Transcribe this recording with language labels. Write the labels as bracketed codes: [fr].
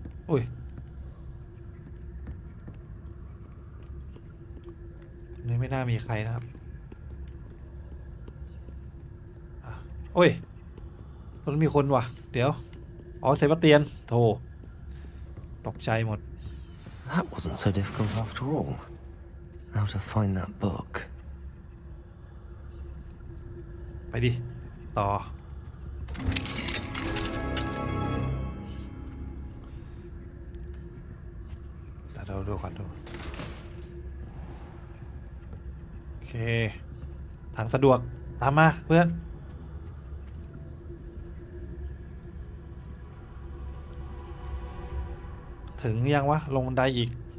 [th] อุ้ยนี่ไม่น่ามีใครนะครับโอ้ยตรงนั้นมีคนว่ะเดี๋ยวอ๋อเซบาสเตียนโธ่ตกใจหมด [en] That wasn't so difficult after all. How to find that book? [th] ไปดิต่อแต่เราดูก่อนดูโอเคทางสะดวกตามมาเพื่อนถึงยังวะลงบันไดอีก